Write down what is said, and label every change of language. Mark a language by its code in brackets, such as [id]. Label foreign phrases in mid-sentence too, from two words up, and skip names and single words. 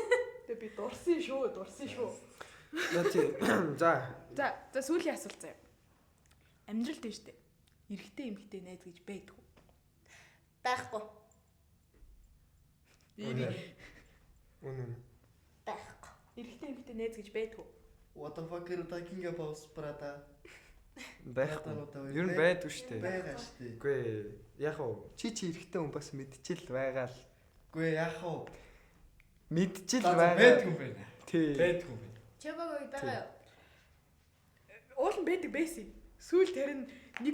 [mn] Тэгээ би дурсан шүү. За сүүлийн асуулт заяа. Амьдрал дээ штэ. Эрэгтэй эмэгтэй найз гэж байдгүй. Байхгүй. Үнэн. Байхгүй. Эрэгтэй эмэгтэй найз гэж байдгүй. [en] What the fuck are you talking about, brother? [mn] Байхгүй. Ер нь байдгүй штэ. Байгаа штэ. Үгүй яг уу чи эрэгтэй хүн бас мэдчихэл байгаа л. Үгүй яг уу. Мэдчихэл Байдгүй байгаа. юм байна. Тий. Байдгүй юм байна. Чамаагүй байгаа юу? Уул нь байдаг байсан. Сүүл тэр нь нэг